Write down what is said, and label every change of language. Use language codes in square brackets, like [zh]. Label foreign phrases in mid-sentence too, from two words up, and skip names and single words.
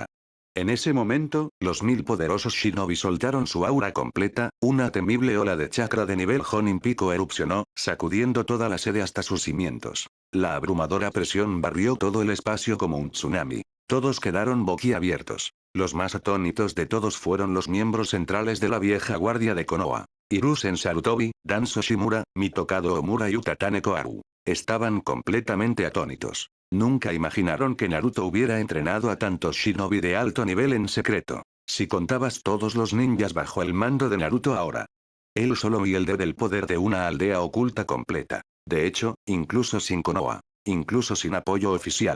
[es] En ese momento, los 1000 poderosos shinobi soltaron su aura completa, una temible ola de chakra de nivel Jonin Pico erupcionó, sacudiendo toda la sede hasta sus cimientos. La abrumadora presión barrió todo el espacio como un tsunami. Todos quedaron boquiabiertos. Los más atónitos de todos fueron los miembros centrales de la vieja guardia de Konoha. Hiruzen Sarutobi, Danzo Shimura, Mitokado Omura y Utatane Koharu. Estaban completamente atónitos. Nunca imaginaron que Naruto hubiera entrenado a tantos shinobi de alto nivel en secreto. Si contabas todos los ninjas bajo el mando de Naruto ahora. Él solo y el del poder de una aldea oculta completa. De hecho, incluso sin Konoha. Incluso sin apoyo oficial.